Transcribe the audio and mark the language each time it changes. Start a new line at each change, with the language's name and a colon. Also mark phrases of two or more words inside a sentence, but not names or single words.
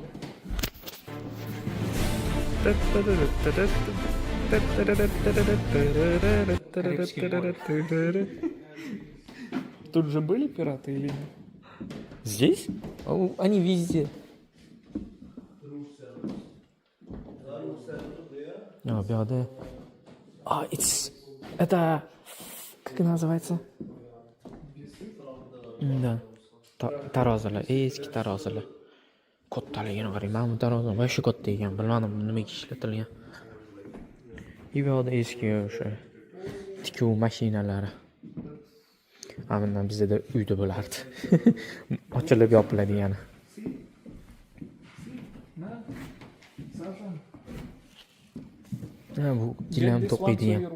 Russian: Тут же были пираты или нет? Здесь? Они везде. Беда. Это... Как называется? Да.
Uzbek: Tarozilar, eski tarozilar. Kattaligini qarang. Mana bu tarozi voshcha katta ekan. Bilmadim nimaga ishlatilgan. Bu yoqda eski o'sha tikuv mashinalari. Bundan bizda uyda bo'lardi. Ochilib yopiladigani. Bu gilam to'qiydigan.